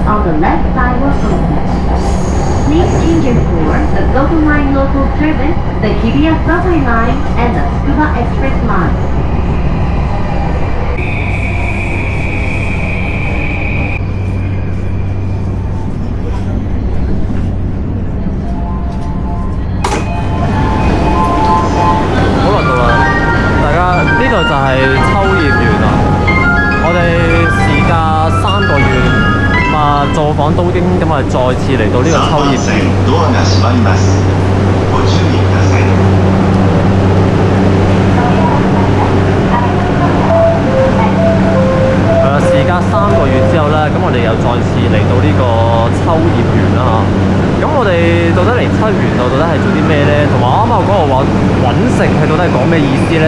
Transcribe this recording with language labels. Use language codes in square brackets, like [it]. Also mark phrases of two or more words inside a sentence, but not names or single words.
[en] the left side will open. Please change your for the Goto Line local service, the Hibiya subway line, and the Tsukuba Express line. [yue] 呢度就係秋葉原啦，我哋時隔3個月造訪東京，咁啊再次嚟到呢個秋葉原。 [ja] ドアが閉まります。ご注意ください。 [yue] 時隔3個月之後呢，咁我哋又再次嚟到呢個秋葉原啦。咁我哋到底嚟秋葉原度到底係做啲咩呢？同埋啱啱我講話揾食係到底係講咩意思呢？